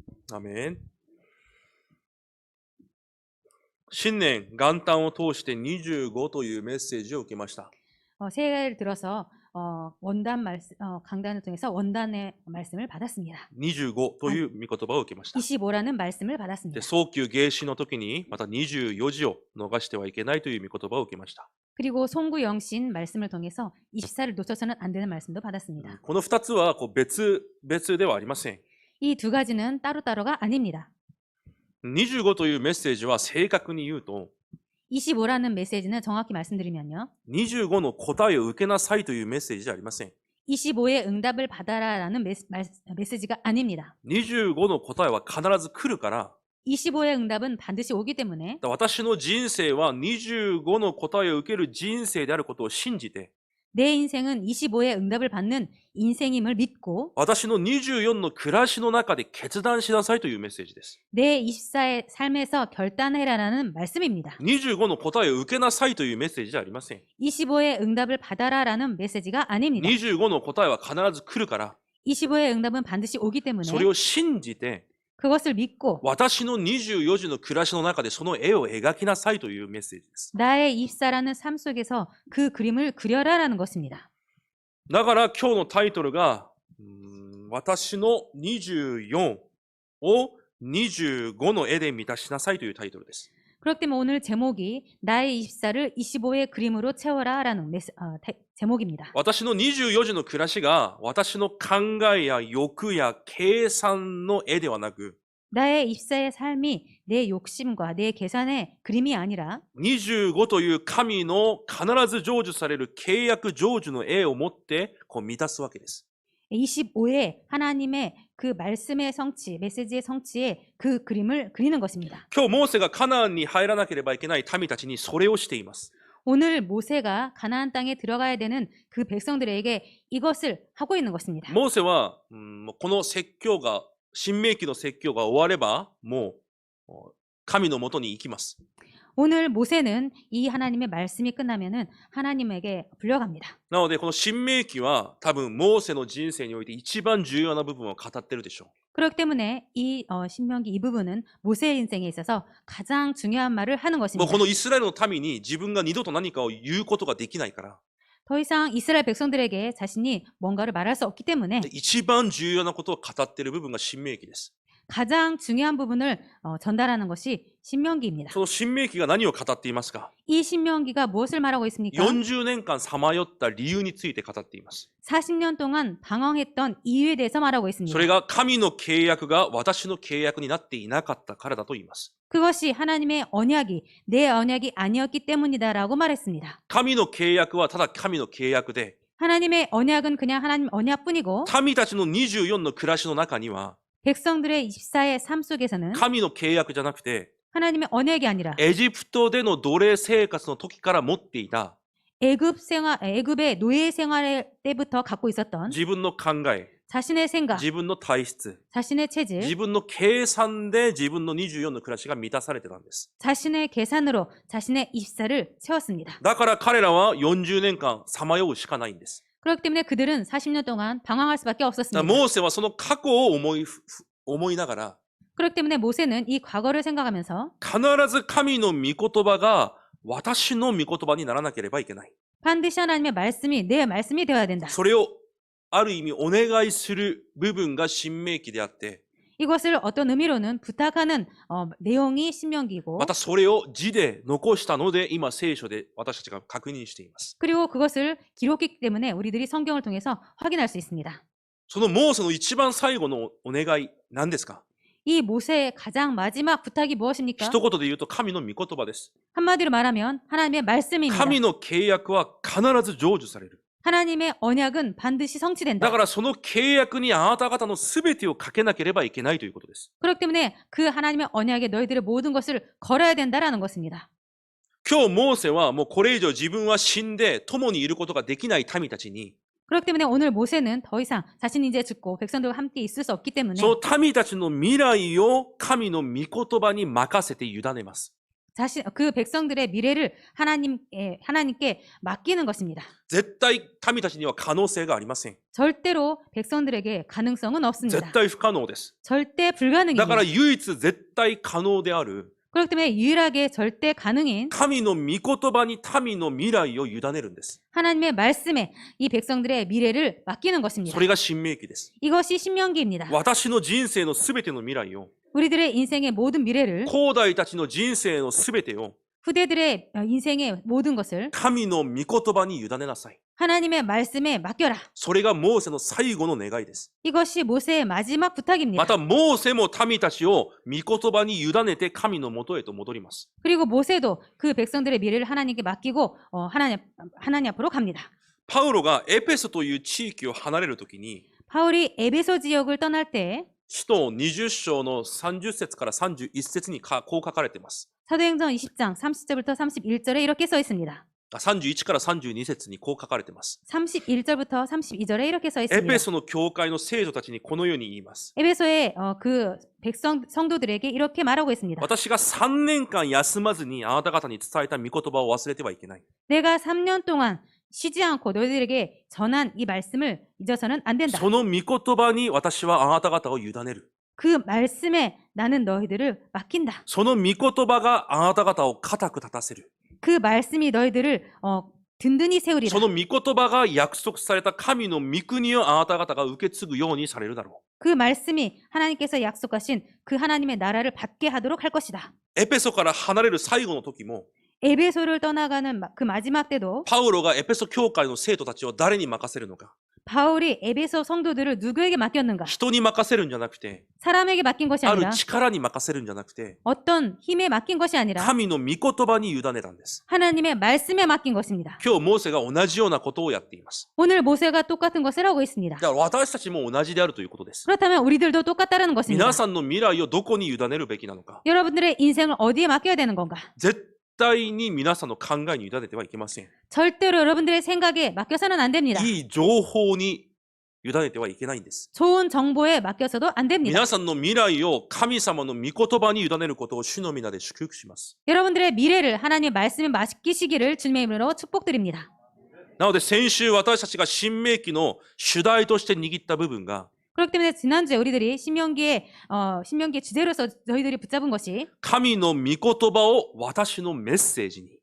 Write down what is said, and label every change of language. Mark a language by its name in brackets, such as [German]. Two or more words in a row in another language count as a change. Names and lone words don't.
[Japanese] アメン。新年元旦を通して25というメッセージを受けました。 [Korean] 새해를 들어서 강단을 통해서 원단의 말씀을 받았습니다. [Japanese] 25 という御言葉を受けました。 [Korean] 25라는 말씀을 [Japanese] で、 [Korean] 받았습니다. [Japanese] 早期迎死の時にまた24時を逃してはいけないという御言葉を受けました。 [Korean] 그리고 송구영신 말씀을 통해서 24를 놓쳐서는 안 되는 말씀도 받았습니다. [Japanese] この2つは別々ではありません。 [Korean] 이 두 가지는 따로따로가 아닙니다. [Japanese] 25 というメッセージは正確に言うと [Korean] 25라는 메시지는 정확히 말씀드리면요. [Japanese] 25 の答えを受けなさいというメッセージじゃありません。 [Korean] 25의 응답을 받아라라는 메시지가 아닙니다. [Japanese] 25 の答えは必ず来るから、 [Korean] 25의 응답은 반드시 오기 때문에 [Japanese] 私の人生は25の答えを受ける人生であることを信じて、 [Korean] 내 인생은 25의 응답을 받는 인생임을 믿고 [Japanese] 私の24の暮らしの中で決断しなさいというメッセージです。 [Korean] 내 24의 삶에서 결단해라라는 말씀입니다. [Japanese] 25 の答えを受けなさいというメッセージじゃありません。 [Korean] 25의 응답을 받아라라는 메시지가 아닙니다. [Japanese] 25 の答えは必ず来るから、 [Korean] 25의 응답은 반드시 오기 때문에 [Japanese] それを信じて、 [Korean] 그것을 믿고 [Japanese] 私の24時の暮らしの中でその絵を描きなさいというメッセージです。 [Korean] 나의 24라는 삶 속에서 그 그림을 그려라라는 것입니다. [Japanese] だから今日のタイトルが、私の24を25の絵で満たしなさいというタイトルです。 [Korean] 그렇기 때문에 오늘 제목이 나의 24를 25의 그림으로 채워라라는 제목입니다. [Japanese] 私の24時の暮らしが私の考えや欲や計算の絵ではなく、 [Korean] 나의 24의 삶이 내 욕심과 내 계산의 그림이 아니라 [Japanese] 25 という神の必ず成就される契約成就の絵を持って満たすわけです。 [Korean] 25의 하나님의 그 말씀의 성취, 메시지의 성취에 그 그림을 그리는 것입니다. [Japanese] 今日モーセがカナンに入らなければいけない民たちにそれをしています。 [Korean] 오늘 모세가 가나안 땅에 들어가야 되는 그 백성들에게 이것을 하고 있는 것입니다. [Japanese] モーセは、この説教が、新明記の説教が終われば、もう神のもとに行きます。 [Korean] 오늘 모세는 이 하나님의 말씀이 끝나면은 하나님에게 불려갑니다. [Japanese] なので、この新明記は多分モーセの人生において一番重要な部分を語ってるでしょう。 [Korean] 그렇기 때문에 이 신명기 이 부분은 모세의 인생에 있어서 가장 중요한 말을 하는 [Japanese] もう [Korean] 것입니다. [Japanese] このイスラエルの民に自分が二度と何かを言うことができないから、 [Korean] 더 이상 이스라엘 백성들에게 자신이 뭔가를 말할 수 없기 때문에 [Japanese] 一番重要なことを語っている部分が新明記です。 [Korean] 가장 중요한 부분을 전달하는 것이 신명기입니다. [Japanese] その新明記が何を語っていますか？ [Korean] 이 신명기가 무엇을 말하고 있습니까? [Japanese] 40 年間さまよった理由について語っています。 [Korean] 40년 동안 방황했던 이유에 대해서 말하고 있습니다. [Japanese] それが神の契約が私の契約になっていなかったからだと言います。 [Korean] 그것이 하나님의 언약이 내 언약이 아니었기 때문이다라고 말했습니다. [Japanese] 神の契約はただ神の契約で、 [Korean] 하나님의 언약은 그냥 하나님 언약뿐이고 [Japanese] 民たちの24の暮らしの中には [Korean] 백성들의 24의 삶 속에서는 [Japanese] 神の契約じゃなくて、 [Korean] 하나님의 언약이 아니라 [Japanese] エジプトでの奴隷生活の時から持っていた [Korean] 애굽의 노예 생활 때부터 갖고 있었던 [Japanese] 自分の考え、 [Korean] 자신의 생각, [Japanese] 自分の体質、 [Korean] 자신의 체질, [Japanese] 自分の計算で自分の24の暮らしが満たされてたんです。 [Korean] 자신의 계산으로 자신의 24를 채웠습니다. [Japanese] だから彼らは40年間さまようしかないんです。 [Korean] 그렇기 때문에 그들은 40년 동안 방황할 수밖에 [Japanese] だから [Korean] 없었습니다. [Japanese] モーセはその過去を思いながら、 [Korean] 그렇기 때문에 모세는 이 과거를 생각하면서 [Japanese] 必ず神の御言葉が私の御言葉にならなければいけない。 [Korean] 반드시 하나님의 말씀이 내 말씀이 되어야 된다. [Japanese] それをある意味お願いする部分が新明記であって、 [Korean] 이것을 어떤 의미로는 부탁하는 내용이 신명기고 [Japanese] またそれを字で残したので今聖書で私たちが確認しています。 [Korean] 그리고 그것을 기록했기 때문에 우리들이 성경을 통해서 확인할 수 있습니다. [Japanese] そのモーセの一番最後のお願い何ですか？ [Korean] 이 모세의 가장 마지막 부탁이 무엇입니까? [Japanese] 一言で言うと神の御言葉です。 [Korean] 한마디로 말하면 하나님의 말씀입니다. [Japanese] 神の契約は必ず成就される。 [Korean] 하나님의 언약은 반드시 [Japanese] だ [Korean] 성취된다. [Japanese] からその契約にあなた方の全てをかけなければいけないということです。 [Korean] 그렇기 때문에 그 하나님의 언약에 너희들의 모든 것을 걸어야 된다라는 것입니다. [Japanese] 今日モーセはもうこれ以上自分は死んで共にいることができない民たちに、 [Korean] 그렇기 때문에 오늘 모세는 더 이상 자신이 이제 죽고 백성들과 함께 있을 수 없기 때문에 [Japanese] その民たちの未来を神の御言葉に任せて委ねます。 [Korean] 그 백성들의 미래를 하나님께 맡기는 것입니다. [Japanese] 絶対民たちには可能性がありません。 [Korean] 절대로 백성들에게 가능성은 [Japanese] 絶 [Korean] 없습니다. [Japanese] 対不可能です。 [Korean] 절대 [Japanese] だか [Korean] 불가능입니다. [Japanese] ら唯一絶対可能である [Korean] 그렇기 때문에 유일하게 절대 가능인 [Japanese] 神の御言葉に民の未来を委ねるんです。 [Korean] 하나님의 말씀에 이 백성들의 미래를 맡기는 것입니다. [Japanese] それが新明記です。 [Korean] 이것이 신명기입니다. [Japanese] 私の人生のすべての未来を [Korean] 우리들의 인생의 모든 미래를 [Japanese] 後代たちの人生のすべてを [Korean] 후대들의 인생의 모든 것을 [Japanese] 神の御言葉に委ねなさい。 [Korean] 하나님의 말씀에 맡겨라. [Japanese] それがモーセの最後の願いです。 [Korean] 이것이 모세의 마지막 부탁입니다. [Japanese] またモーセも民たちを御言葉に委ねて神のもとへと戻ります。 [Korean] 그리고 모세도 그 백성들의 미래를 하나님께 맡기고 하나님 앞으로 갑니다. [Japanese] パウロがエペソという地域を離れるときに、 [Korean] 바울이 에베소 지역을 떠날 때 [Japanese] 使徒20章の30節から31節にこう書かれています。 [Korean] 사도행전 20장 30절부터 31절에 이렇게 써 있습니다. [Japanese] 31 から32節にこう書かれています。 [Korean] 31절부터 32절에 이렇게 써 [Japanese] エ [Korean] 있습니다. [Japanese] ペソの教会の聖女たちにこのように言います。 [Korean] 에베소의 그 성도들에게 이렇게 말하고 있습니다. [Japanese] 私が3年間休まずにあなた方に伝えた御言葉を忘れてはいけない。 [Korean] 내가 3년 동안 쉬지 않고 너희들에게 전한 이 말씀을 잊어서는 안 된다. [Japanese] その御言葉に私はあなた方を委ねる。 [Korean] 그 말씀에 나는 너희들을 맡긴다. [Japanese] その御言葉があなた方を固く立たせる。 [Korean] 그 말씀이 너희들을 든든히 세우리라. [Japanese] その御言葉が約束された神の御国をあなた方が受け継ぐようにされるだろ [Korean] 그 말씀이 하나님께서 약속하신 그 하나님의 나라를 받게 하도록 할 것이다. [Japanese] う。エペソから離れる最後の時も、 [Korean] 에베소를 떠나가는 그 마지막 때도 [Japanese] パウロがエペソ教会の生徒たちを誰に任せるのか。 [Korean] 바울이 에베소 성도들을 누구에게 맡겼는가? [Japanese] 人に任せるんじゃなくて、 [Korean] 사람에게 맡긴 것이 [Japanese] ある [Korean] 아니라 [Japanese] 力に任せるんじゃなくて、 [Korean] 어떤 힘에 맡긴 것이 아니라 [Japanese] 神の御言葉に委ねたんです。 [Korean] 하나님의 말씀에 맡긴 것입니다. [Japanese] 今日モーセが同じようなことをやっています。 [Korean] 오늘 모세가 똑같은 것을 하고 있습니다. [Japanese] だから私たちも同じであるということです。 [Korean] 그렇다면 우리들도 똑같다는 것입니다. [Japanese] 皆さんの未来をどこに委ねるべきなのか。 [Korean] 여러분들의 인생을 어디에 맡겨야 되는 건가? [Japanese] 絶対に皆さんの考えに委ねてはいけません。 [Korean] 절대로 여러분들의 생각에 맡겨서는 안 됩니다. [Japanese] いい情報に委ねてはいけないんです。 [Korean] 좋은 정보에 맡겨서도 안 됩니다. [Japanese] 皆さんの未来を神様の御言葉に委ねることを主の皆で祝福します。 [Korean] 여러분들의 미래를 하나님의 말씀에 맡기시기를 주님의 이름으로 축복드립니다. [Japanese] なので先週私たちが新明記の主題として握った部分が [Korean] 그렇기 때문에 지난주에 우리들이 신명기의 주제로서 저희들이 붙잡은 것이 [Japanese] 神の御言葉を私のメッセージに